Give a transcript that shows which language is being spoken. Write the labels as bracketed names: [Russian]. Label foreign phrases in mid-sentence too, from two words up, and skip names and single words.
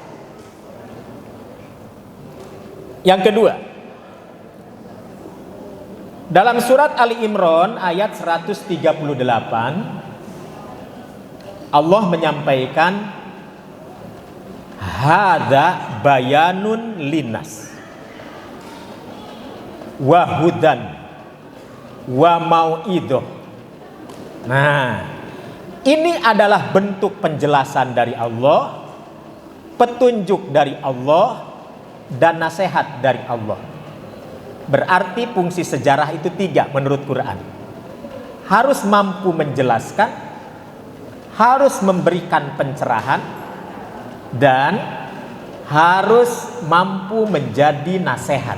[Indonesian] Yang kedua, dalam surat Ali Imran ayat 138, Allah menyampaikan [Arabic] هذا بيان للناس وهدى وموعظة. [Indonesian] Nah, ini adalah bentuk penjelasan dari Allah, petunjuk dari Allah, dan nasihat dari Allah. Berarti fungsi sejarah itu 3 menurut Quran. Harus mampu menjelaskan, harus memberikan pencerahan, dan harus mampu menjadi nasihat.